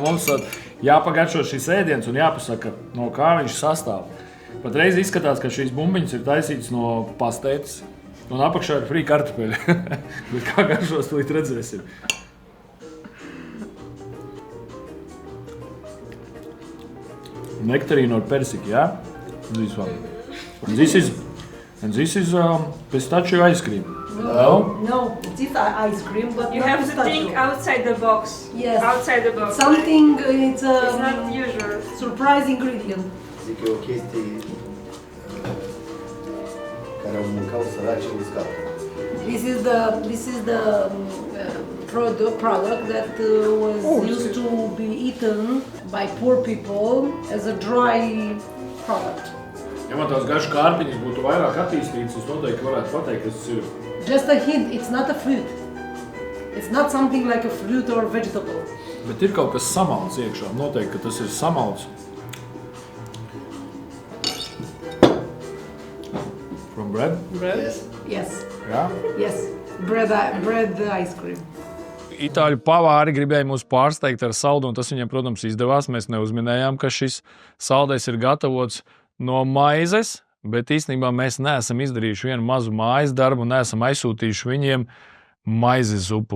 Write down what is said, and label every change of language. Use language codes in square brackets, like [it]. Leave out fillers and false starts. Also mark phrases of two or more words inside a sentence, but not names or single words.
[lv] Mums jāpagaršo šis ēdiens un jāpasaka, no kā viņš sastāv. Patreiz izskatās, ka šīs bumbiņas ir taisītas no pastētes, un apakšā ir frī kartupeļi. Bet kā garšos, tūlīt redzēsim. Nektarīnu ar persiki, [en] yeah? This one. And this is pistachio ice cream. No, it is ice cream, but you have to think outside the box. Yes. Outside the box. Something it's not usual. Surprise ingredient. [ro] Zic e o chestie care au mâncat săracii uscat. [en] This is the product that was used to be eaten by poor people as a dry product. [lv] Ja man tās garšu kārpiņas būtu vairāk attīstītas, es noteikti varētu pateikt, kas tas ir. [en] Just a hint, it's not a fruit. It's not something like a fruit or vegetable. [lv] Bet ir kaut kas samalts iekšā. Noteikti, ka tas ir samalts. [en] From bread? Bread? Yes. Yes. [lv] Jā. [en] Yes. Bread ice cream. [lv] Itāļu pavāri gribēja mūs pārsteigt ar saldu, un tas viņiem, protams, izdevās. Mēs neuzminējām, ka šis saldais ir gatavots no maizes, bet īstenībā mēs neesam izdarījuši vienu mazu mājas darbu un neesam aizsūtījuši viņiem maizes zupu.